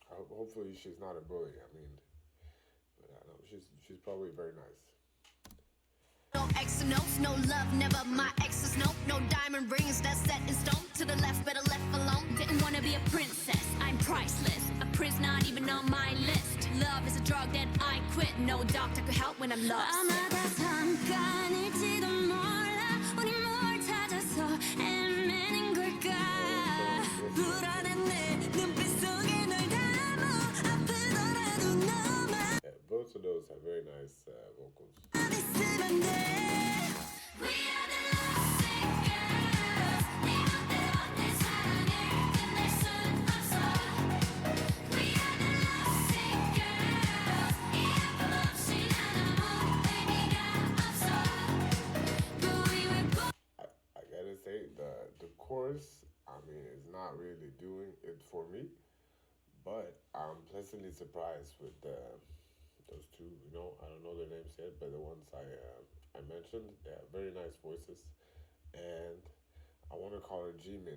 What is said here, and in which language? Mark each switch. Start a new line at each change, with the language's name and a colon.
English: Hopefully, she's not a bully. I mean, but I know she's probably very nice. No X notes, no love, never my exes, nope. No diamond rings that's set in stone. To the left, better left alone. Didn't wanna be a princess, I'm priceless. A prince not even on my list. Love is a drug that I quit. No doctor could help when I'm lost.
Korean: 아마도 잠깐일지도 몰라. 우리 뭘 찾아서 헤매는 걸까. 불안한 내 눈빛 속에 널 담아. 아프더라도 너만.
English: Yeah, both of those have very nice vocals.
Korean: 있으면 돼.
English: We are the lovesick girls.
Korean: 네 맘대로 내 사랑을 끝낼 순 없어. 이 아픔 없이 난 아무 의미가 없어.
English: But we were born. I gotta say the chorus, I mean, is not really doing it for me, but I'm pleasantly surprised with those two. I don't know their names yet, but the ones I mentioned, yeah, very nice voices, and I want to call her Jimin.